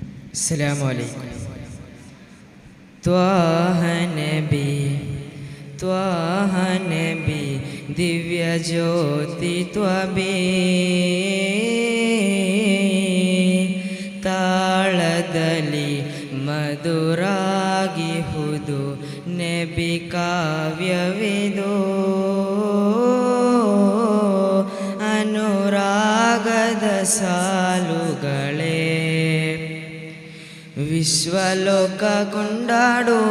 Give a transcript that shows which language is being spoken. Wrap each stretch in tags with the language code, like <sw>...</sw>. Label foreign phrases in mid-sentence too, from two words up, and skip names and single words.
<ar>السلام عليكم.</ar> <ml>ത്വാഹ നബി ത്വാഹ നബി ദിവ്യ ജ്യോതി ത്വബി</ml> <kn>ತಾಳದಲ್ಲಿ ಮಧುರಾಗಿಹುದು ನಬಿ ಕಾವ್ಯವಿದು ಅನುರಾಗದ ಸಾಲುಗಳೇ ವಿಶ್ವಲೋಕ ಕೊಂಡಾಡುವ</kn>